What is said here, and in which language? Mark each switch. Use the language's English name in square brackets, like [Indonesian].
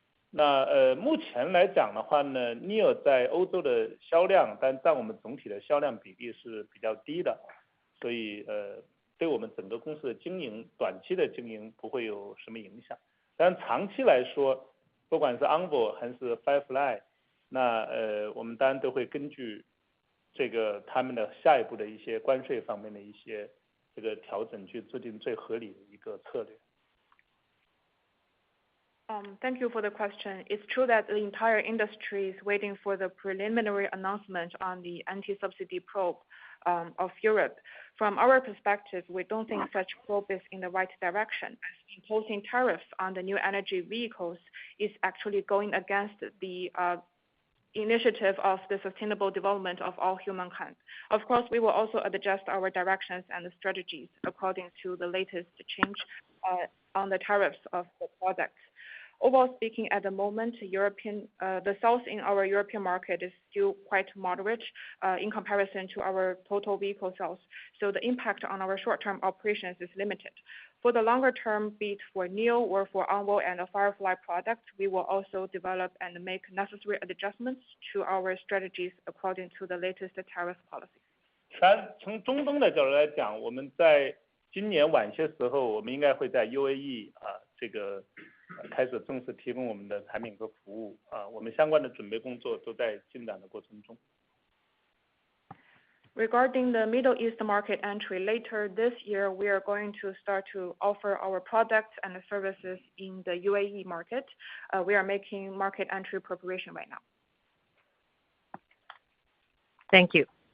[Chinese] 那目前来讲的话呢 ，NIO 在欧洲的销量，但占我们总体的销量比例是比较低的，所以对我们整个公司的经营，短期的经营不会有什么影响。但长期来说，不管是 Envoy 还是 Firefly。那我们当然都会根据这个他们的下一步的一些关税方面的一些这个调整，去制定最合理的一个策略。 [English] Thank you for the question. It's true that the entire industry is waiting for the preliminary announcement on the anti-subsidy probe of Europe. From our perspective, we don't think such probe is in the right direction, as imposing tariffs on the new energy vehicles is actually going against the initiative of the sustainable development of all humankind. Of course, we will also adjust our directions and strategies according to the latest change on the tariffs of the products. Overall speaking, at the moment, the sales in our European market is still quite moderate in comparison to our total vehicle sales. So the impact on our short-term operations is limited. For the longer term, be it for NIO or for Envoy and the Firefly products, we will also develop and make necessary adjustments to our strategies according to the latest tariff policy. [Chinese] 从中东的角度来讲，我们在今年晚些时候，我们应该会在 UAE 这个开始正式提供我们的产品和服务我们相关的准备工作都在进展的过程中。 [English] Regarding the Middle East market entry, later this year, we are going to start to offer our products and services in the UAE market. We are making market entry preparation right now. Thank you.